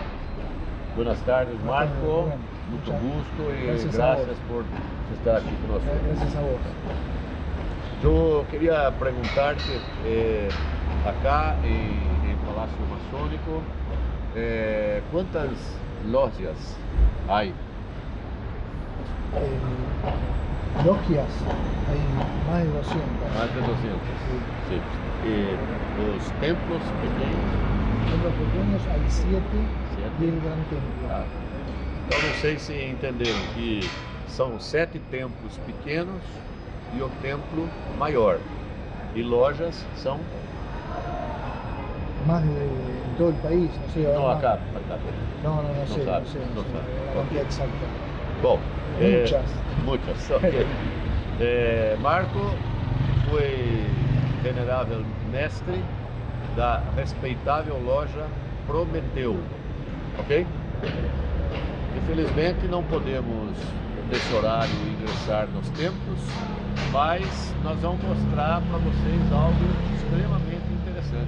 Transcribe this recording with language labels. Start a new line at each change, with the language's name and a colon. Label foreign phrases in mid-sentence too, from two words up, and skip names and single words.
Spanish: Buenas tardes, Marco,
Portuguese: muito gusto e graças por estar aqui conosco.
Spanish: Gracias a vos.
Portuguese: Eu queria perguntar-te, acá em Palácio Maçônico, quantas lojas há?
Spanish: Logias, hay más de 200.
Portuguese: Mais de 200.
Spanish: Sí.
Portuguese: Sim. E os templos pequenos?
Spanish: Templos pequeños hay 7 Siete. y el gran templo. Ah.
Portuguese: Então não sei se entenderam que são 7 templos pequenos e o templo maior. E lojas são...
Spanish: Más en todo el país, no sé.
Portuguese: Não,
Spanish: ahora acá. No sé, sabe, no sé
Portuguese: não sabe.
Spanish: la cantidad exacta.
Portuguese: Bom,
Spanish: Muchas.
Portuguese: ok. Marco foi venerável mestre da respeitável loja Prometeu, ok? Infelizmente não podemos, nesse horário, ingressar nos templos, mas nós vamos mostrar para vocês algo extremamente interessante.